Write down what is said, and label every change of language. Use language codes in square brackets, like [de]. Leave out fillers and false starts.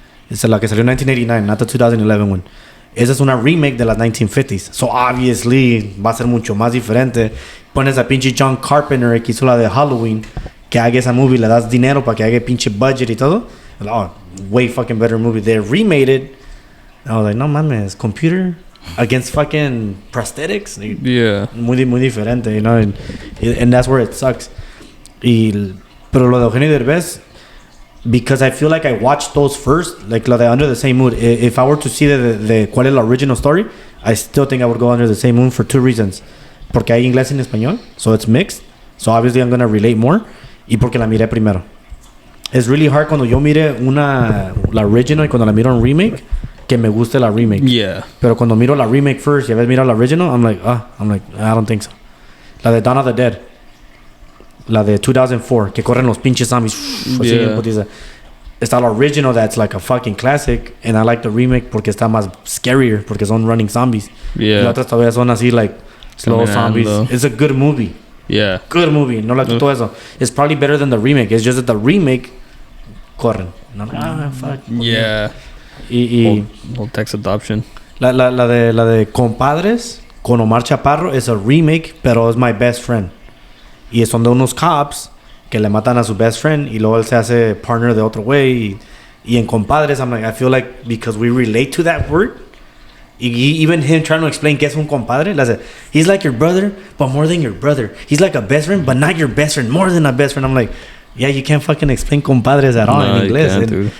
[es] Es la que salió en 1989, [en] not the 2011 one. [es] Esa es una remake de las 1950s. So obviously va a ser mucho más diferente. Pones a pinche John Carpenter que hizo la de Halloween, que haga esa movie, le das dinero para que haga pinche budget y todo. Oh, [en] way fucking better movie. They remade it. I was like, [es] no mames, [en] computer against fucking prosthetics. Yeah. [es] Muy diferente, [en] you know, and that's where it sucks. [es] Pero lo de Eugenio Derbez, [en] because I feel like I watched those first, like lo de Under the Same Moon. If I were to see the [es] cuál es la [en] original story, I still think I would go Under the Same Moon for two reasons. [es] Porque hay inglés y español, [en] so it's mixed. So obviously I'm gonna relate more. [es] Y porque la miré primero. [en] It's really hard [es] cuando yo mire la original y cuando la miro en remake, que me guste la remake. [en] Yeah. [es] Pero cuando miro la remake first y a veces miro la original, [en] I'm like, I don't think so. [es] La de Dawn of the Dead. La de 2004, que corren los pinches zombies. [en] Yeah. [es] Está la original [en] that's like a fucking classic, and I like the remake [es] porque está más [en] scarier, porque son running zombies. Yeah. [es] Y las otras todavía son así [en] like slow [es] Caminando. [en] zombies. It's a good movie. Yeah. Good movie. No like [es] todo eso. [en] It's probably better than the remake. It's just that the remake corren. No, fuck. Yeah. Whole tax adoption. [es] La de Compadres con Omar Chaparro [en] is a remake, [es] pero es My Best Friend. Y son de unos cops que le matan a su best friend y luego él se hace partner de otro güey. [en] Y en Compadres, I feel like because we relate to that word. Y even him trying to explain [es] qué es un compadre, [en] he's like your brother, but more than your brother. He's like a best friend, but not your best friend, more than a best friend. I'm like, yeah, you can't fucking explain compadres at all in inglés.